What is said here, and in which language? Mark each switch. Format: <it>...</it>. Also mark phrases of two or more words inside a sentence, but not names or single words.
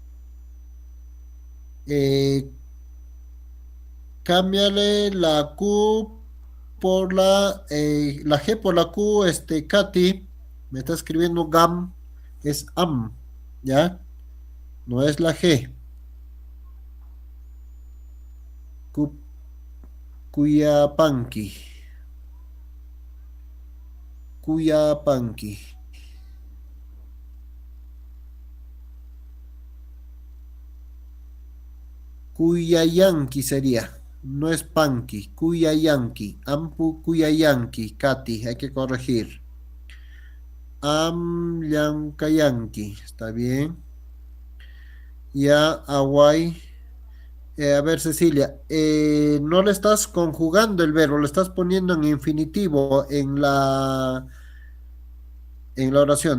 <es>Eh, Cámbiale la Q por la G por la Q, Katy. Me está escribiendo GAM. Es AM. ¿Ya? No es la G. Cu-</es> <qu>Cuyapanqui. Cuyapanqui.</qu> <es>Cuyayanqui sería. No es Panqui. Cuyayanqui.</es> <qu>Ampu Cuyayanqui.</qu> <es>Katy, hay que corregir. Amllancayanqui. Está bien. Ya, Aguay. A ver, Cecilia, no le estás conjugando el verbo, lo estás poniendo en infinitivo en la oración.</es>